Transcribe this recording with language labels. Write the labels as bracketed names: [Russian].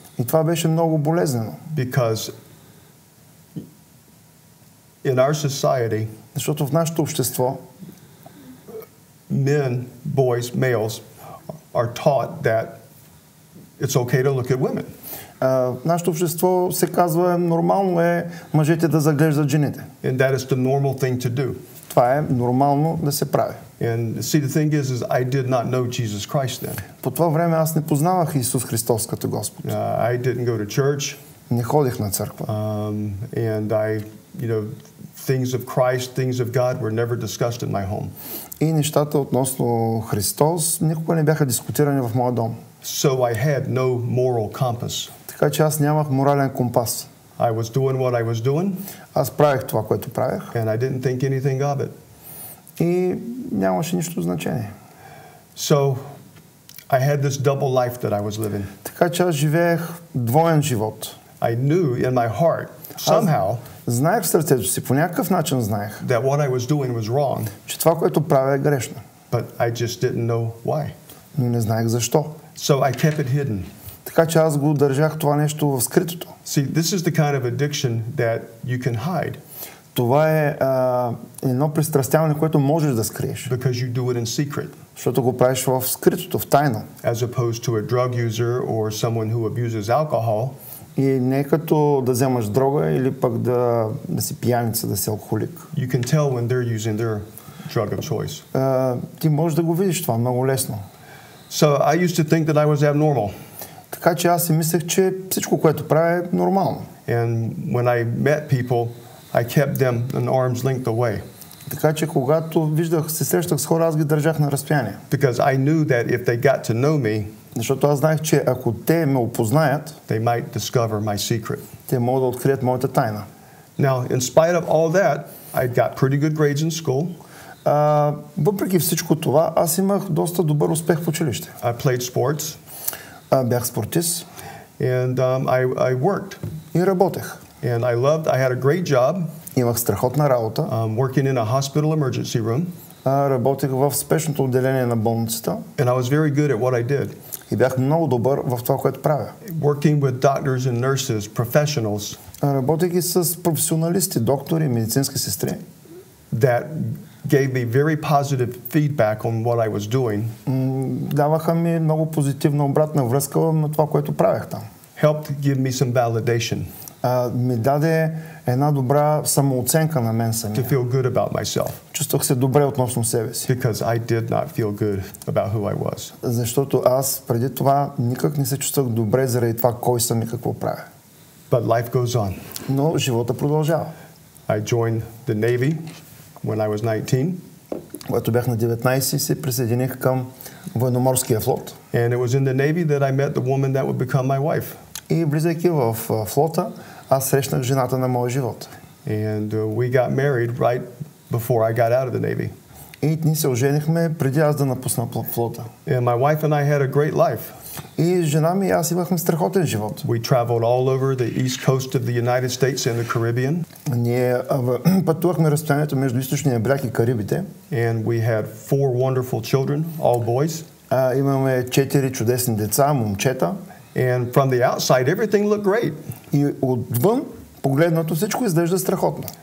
[Bulgarian] И това беше много болезнено. [English] Because in our society, [Bulgarian] защото в нашето общество, [English] men, boys, males are taught that it's okay to look at women. [Bulgarian] В нашето общество се казва, нормално е мъжете да заглеждат жените. [English] And that is the normal thing to do. [Bulgarian] Това е нормално да се прави. [English] And see, the thing is I did not know Jesus Christ then. [Bulgarian] По това време аз не познавах Исус Христос като Господ. [English] I didn't go to church. [Bulgarian] Не ходих на църква. [English] And things of Christ, things of God were never discussed in my home. [Bulgarian] И нещата относно Христос никога не бяха дискутирани в моя дом. [English] So I had no moral compass. [Bulgarian] Така че аз нямах морален компас. [English] I was doing what I was doing. [Bulgarian] Аз правех това, което правех. [English] And I didn't think anything of it. [Bulgarian] И нямаше нищо значение. [English] So I had this double life that I was living. [Bulgarian] Така че аз живеех двоен живот. [English] I knew in my heart somehow [Bulgarian] знаех в сърцето си, по някакъв начин знаех, [English] that what I was doing was wrong. [Bulgarian] че това, което правя, е грешно. [English] But I just didn't know why. [Bulgarian] Но не знаех защо. [English] So I kept it hidden. [Bulgarian] Така че аз го държах това нещо в скритото. [English] See, this is the kind of addiction that you can hide. [Bulgarian] Това е едно пристрастяване, което можеш да скриеш. [English] Because you do it in secret. [Bulgarian] Защото го правиш в скритото, в тайно. [English] As opposed to a drug user or someone who abuses alcohol. [Bulgarian] И не като да вземаш дрога или пък да си пияница, да си алкохолик. [English] You can tell when they're using their drug of choice. [Bulgarian] Ти можеш да го видиш това много лесно. [English] So I used to think that I was abnormal. [Bulgarian] Така че аз си мислех, че всичко, което правя, е нормално. [English] And when I met people, I kept them an arm's length away. [Bulgarian] Така че когато се срещах с хора, аз ги държах на разстояние. [English] Because I knew that if they got to know me, [Bulgarian] защото аз знаех, че ако те ме опознаят, [English] they might discover my secret. [Bulgarian] Те могат да открият моята тайна. [English] Now, in spite of all that, I got pretty good grades in school. [Bulgarian] Въпреки всичко това, аз имах доста добър успех в училище. [English] I played sports. [Bulgarian] Бях спортист. [English] And I worked. [Bulgarian] И работех. [English] And I had a great job. [Bulgarian] Имах страхотна работа. [English] Working in a hospital emergency room. [Bulgarian] Работех в спешното отделение на болницата. [English] And I was very good at what I did. [Bulgarian] И бях много добър в това, което правя. [English] Working with doctors and nurses, professionals. [Bulgarian] Работейки с професионалисти, доктори, медицински сестри. [English] That gave me very positive feedback on what I was doing. [Bulgarian] Даваха ми много позитивна обратна връзка на това, което правех там. [English] Helped give me some validation. [Bulgarian] Ми даде една добра самооценка на мен самия. [English] To feel good about myself. [Bulgarian] Чувствах се добре относно себе си. [English] Because I did not feel good about who I was. [Bulgarian] Защото аз преди това никак не се чувствах добре заради това кой съм и какво правя. [English] But life goes on. [Bulgarian] Но живота продължава. [English] I joined the Navy when I was 19. [Bulgarian] Когато бях на 19, се присъединих към военноморския флот. [English] And it was in the Navy that I met the woman that would become my wife. [Bulgarian] И влизайки в флота, аз срещнах жената на моя живот. [English] And we got married right before I got out of the Navy. [Bulgarian] И ние се оженихме преди аз да напусна флота. [English] And my wife and I had a great life. [Bulgarian] И жена ми и аз имахме страхотен живот. [English] We traveled all over the east coast of the United States and the Caribbean. [Bulgarian] Ние пътувахме разстоянието между източния бряг и Карибите. [English] And we had 4 wonderful children, all boys. [Bulgarian] Имаме 4 чудесни деца, момчета. [English] And from the outside everything looked great. [Bulgarian] И отвън погледнато всичко изглежда страхотно.